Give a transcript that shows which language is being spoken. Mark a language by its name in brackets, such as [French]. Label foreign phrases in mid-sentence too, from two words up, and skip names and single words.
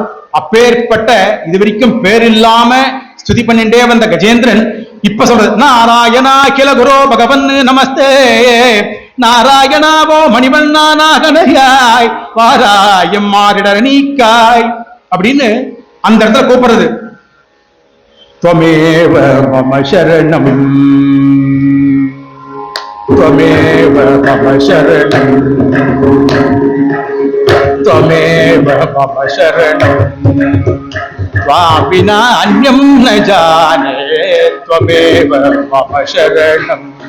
[Tamil] அப்பேற்பட்ட இது வரைக்கும் பேர் இல்லாம ஸ்துதி பண்ணிட்டே வந்த கஜேந்திரன் இப்ப சொல்றது, [Sanskrit] नारायण अखिल गुरु भगवन् नमस्ते, [Tamil] நாராயணாவோ மணிவண்ணா நாகனையாய் வாராயம் மாறிடர் நீக்காய் அப்படின்னு அந்த இடத்துல கூப்பிடுறது. [Sanskrit] त्वमेव मम शरणं, त्वमेव मम शरणं, त्वमेव मम शरणं, त्वां विना अन्यं न जाने, त्वमेव मम शरणं,